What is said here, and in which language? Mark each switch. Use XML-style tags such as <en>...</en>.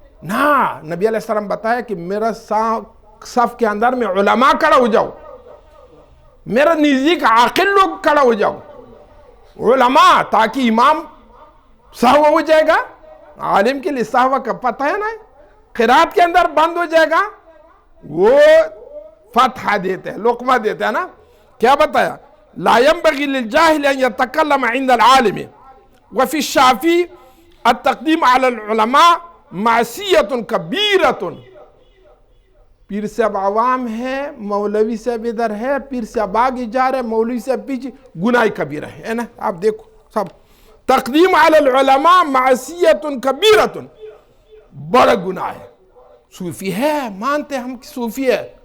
<ur>نہ نبی علیہ السلام بتایا کہ میرا صف کے اندر میں علماء کھڑا ہو جاؤ, میرا نزدیک عاقل لوگ کھڑا ہو جاؤ, علماء, تاکہ امام سہو ہو جائے گا. عالم کے لیے سہو کا پتہ ہے نا, قرات کے اندر بند ہو جائے گا, وہ فتحہ دیتے ہیں, لقمہ دیتے ہیں نا. کیا بتایا,</ur> <ar>لا ينبغي للجاهل ان يتكلم عند العالم وفي الشافعي التقدیم على العلماء معصیت کبیرۃ.</ar> <ur>پیر صاحب عوام ہے, مولوی صاحب ادھر ہے, پیر صاحب آگے جا رہے, مولوی صاحب پیچھے, گناہ کبیرہ ہے نا. آپ دیکھو سب</ur> <ar>تقدیم علی العلماء معصیت کبیرۃ,</ar> <ur>بڑا گناہ ہے. صوفی ہے, مانتے ہم صوفی ہے,</ur>